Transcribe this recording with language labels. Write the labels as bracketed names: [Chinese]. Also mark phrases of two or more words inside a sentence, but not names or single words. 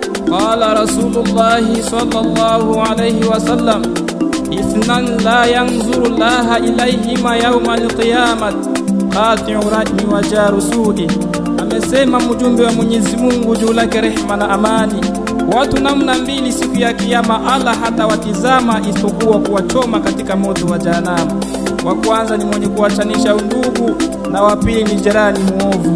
[Arabic] قال رسول الله صلى الله عليه وسلم اثنان لا ينظر الله إليهما يوم القيامة قاطع رحم وجار سوء. [Swahili] Amesema mjumbe wa Mwenyezi Mungu juu lake rehema na amani, watu namna mbili siku ya kiyama Allah hata watizama isipokuwa kuwachoma katika moto wa jahanamu. Wa kwanza ni mwenye kuachanisha undugu na wa pili ni jirani muovu.